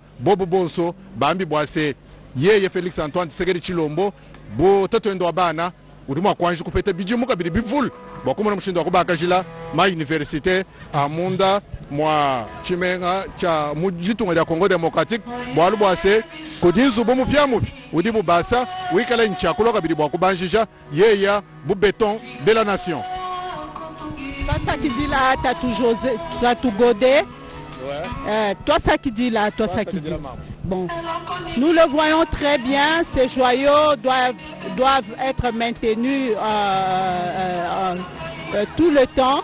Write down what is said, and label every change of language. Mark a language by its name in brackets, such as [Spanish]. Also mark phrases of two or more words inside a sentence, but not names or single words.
[Luba-Lulua] bobu bonso bambi bwase yeye Felix Antoine Tshisekedi Chilombo bo tatwendo abana urimo kwanje kupeta bijimuka biri bivul bakumuna mushindo wakubakajila ma université amunda mwa chimenga cha mujitunga ya Congo Democratique bwalu bwase kudinzu bomu pyamu udibu basa wikala nchakulo kabiri bwakubanjija yeya bu [French] béton de la nation. Toi ça qui dit là t'as tout godé. Toi ça qui dit là, toi ça qui dit. Bon, nous le voyons très bien, ces joyaux doivent être maintenus tout le temps.